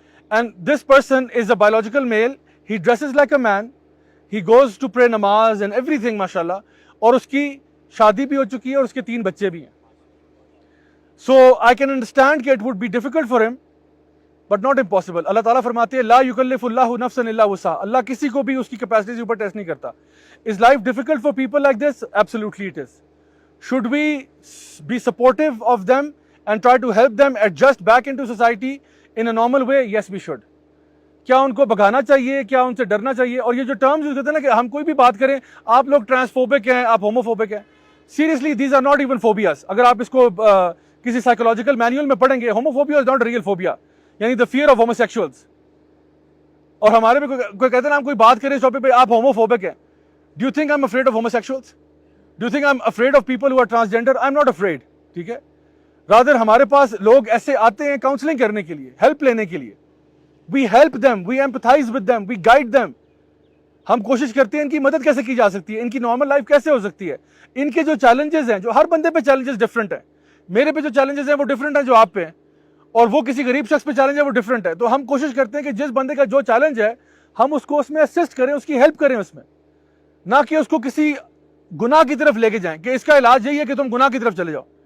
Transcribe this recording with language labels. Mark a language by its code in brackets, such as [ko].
[en] and this person is a biological male, he dresses like a man, he goes to pray نماز and everything ماشاء اللہ، [ur] اور اس کی شادی بھی ہو چکی ہے اور اس کے 3 بچے بھی ہیں. [en] So I can understand کہ it would be difficult for ہم but not impossible. [ur] اللہ تعالیٰ فرماتے ہیں [ar] لا یکلف اللہ نفسا الا وسعها، [ur] اللہ کسی کو بھی اس کی کیپیسٹی سے اوپر ٹیسٹ نہیں کرتا. [en] Is life difficult for people like this? Absolutely it is. Should we be supportive of them and try to help them adjust back into society in a normal way? Yes, we should. [ur] کیا ان کو بھگانا چاہیے؟ کیا ان سے ڈرنا چاہیے؟ اور یہ جو ٹرمز یوز کرتے ہیں نا کہ ہم کوئی بھی بات کریں، آپ لوگ ٹرانسفوبک ہیں، آپ ہوموفوبک ہیں، [en] Seriously these are not even phobias. [ur] اگر آپ اس کو کسی سائیکولوجیکل مینیول میں پڑھیں گے، [en] homophobia is not real phobia, [ur] یعنی [en] The fear of homosexuals. [ur] اور ہمارے میں کوئی کہتے ہیں نا ہم کوئی بات کریں اس ٹاپک پہ، آپ ہوموفوبک ہیں. [en] Do you think I am afraid of homosexuals? Do you think I'm afraid of people who are transgender? I'm not afraid. [ur] ٹھیک ہے. Rather ہمارے پاس لوگ ایسے آتے ہیں کاؤنسلنگ کرنے کے لیے، ہیلپ لینے کے لیے. [en] We help them, we empathize with them, we guide them. [ur] ہم کوشش کرتے ہیں ان کی مدد کیسے کی جا سکتی ہے، ان کی نارمل لائف کیسے ہو سکتی ہے. ان کے جو چیلنجز ہیں، جو ہر بندے پہ چیلنجز ڈفرینٹ ہیں، میرے پہ جو چیلنجز ہیں وہ ڈفرینٹ ہیں جو آپ پہ ہیں، اور وہ کسی غریب شخص پہ چیلنج ہے وہ ڈفرینٹ ہے. تو ہم کوشش کرتے ہیں کہ جس بندے کا جو چیلنج ہے ہم اس کو اس میں اسسٹ کریں، اس کی ہیلپ کریں اس میں، نہ کہ اس کو کسی گناہ کی طرف لے کے جائیں کہ اس کا علاج یہی ہے کہ تم گناہ کی طرف چلے جاؤ.